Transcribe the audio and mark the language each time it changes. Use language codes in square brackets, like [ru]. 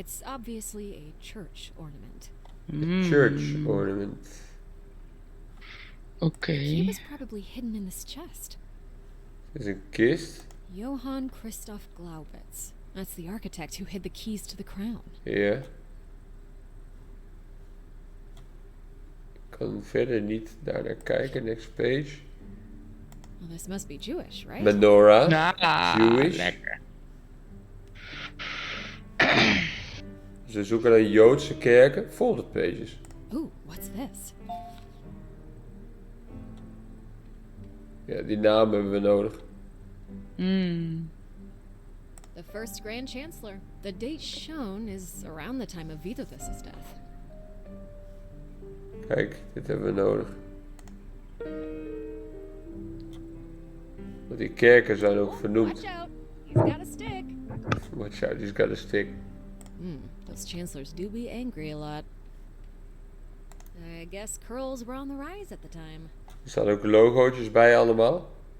[en] It's obviously a church ornament. Church ornament. [nl] Oké. [en] He was probably hidden in this chest. [nl] Dit is een kist. Johann Christoph Glaubitz. [en] That's the architect who hid the keys to the crown. [nl] Ja. Ik kan verder niet daar naar kijken. [en] Next page. Well, this must be Jewish, right? Menorah. [nl] Nou, [en] Jewish. [nl] lekker. Ze zoeken naar Joodse kerken. [en] Folded pages. Ooh, what's this? [nl] Ja, die naam hebben we nodig. [en] The first Grand Chancellor. The date shown is around the time of Vytautas' death. [nl] Kijk, dit hebben we nodig. Want die kerken zijn ook vernoemd. [en] Watch out! He's got a stick. Watch out, he's got a stick. Those chancellors do be angry a lot. I guess curls were on the rise at the time. [nl] Er staan ook logootjes bij allemaal.